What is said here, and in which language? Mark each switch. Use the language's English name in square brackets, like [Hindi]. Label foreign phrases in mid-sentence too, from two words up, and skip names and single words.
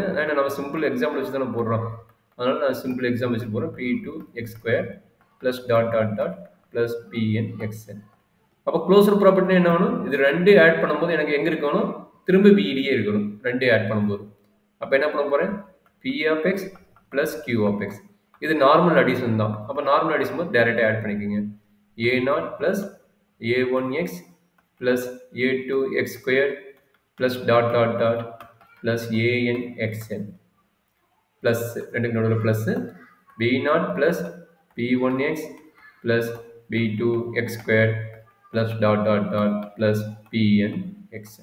[Tamil] ஏன்னா நம்ம [English] simple example [Tamil] வச்சு தானே போடுறோம். அதனால நான் [English] simple example [Tamil] வச்சு போடுறேன். [English] p2 x square plus dot dot dot plus pn xn. [Tamil] அப்போ [English] closure property [Tamil] என்ன வேணும், இது 2 ஆட் பண்ணும்போது எனக்கு எங்கே இருக்கணும், திரும்ப vdயே இருக்கணும் 2 ஆட் பண்ணும்போது. அப்போ என்ன பண்ண போகிறேன், [English] p of x plus q of x. [Tamil] இது [English] normal addition [Tamil] தான். அப்போ [English] normal addition [Tamil] போது டைரெக்டாக ஆட் பண்ணிக்கோங்க. [English] a0 plus a1x plus a2x squared plus dot dot dot plus an xn plus [Tamil] ரெண்டுக்கு நடுவில் [English] ப்ளஸ் b0 plus p1x plus b2x squared plus dot dot dot plus pn xn.